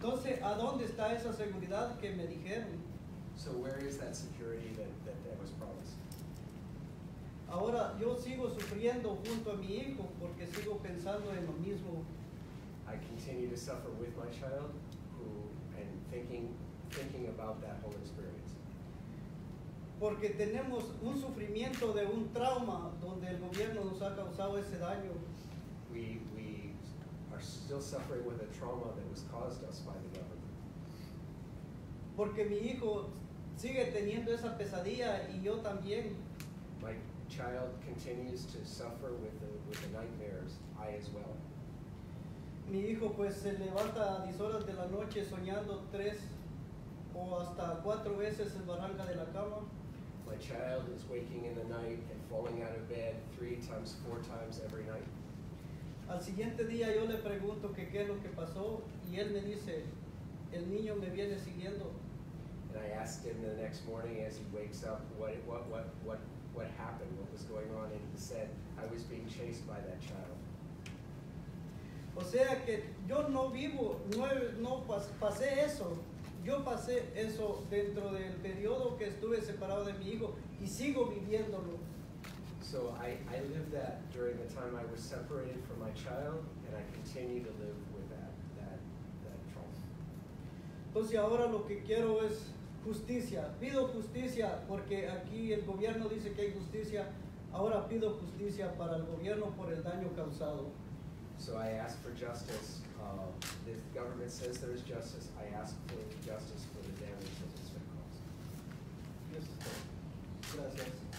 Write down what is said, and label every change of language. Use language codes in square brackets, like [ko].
[es] Entonces, ¿a dónde está esa seguridad que me dijeron? [en] So where is that security that was promised? [es] Ahora yo sigo sufriendo junto a mi hijo porque sigo pensando en lo mismo. [en] I continue to suffer with my child and thinking about that whole experience. [es] Porque tenemos un sufrimiento de un trauma donde el gobierno nos ha causado ese daño. [en] We are still suffering with a trauma that was caused us by the government. [es] Porque mi hijo sigue teniendo esa pesadilla y yo también. [en] My child continues to suffer with the nightmares, I as well. [es] Mi hijo pues se levanta a 10 horas de la noche soñando 3 o hasta 4 veces en barranca de la cama. [en] My child is waking in the night and falling out of bed 3 times, 4 times every night. [es] Al siguiente día yo le pregunto que qué es lo que pasó y él me dice, el niño me viene siguiendo. [en] And I asked him the next morning as he wakes up what happened, what was going on, and he said, I was being chased by that child. [es] O sea que yo no vivo, no pasé eso. Yo pasé eso dentro del periodo que estuve separado de mi hijo y sigo viviéndolo. [en] So I lived that during the time I was separated from my child, and I continue to live with that trauma. [es] Entonces ahora lo que quiero es justicia, pido justicia porque aquí el gobierno dice que hay justicia, ahora pido justicia para el gobierno por el daño causado. [en] So I ask for justice. The government says there is justice. I ask for justice for the damage that has been caused. [es] Eso es todo. Gracias.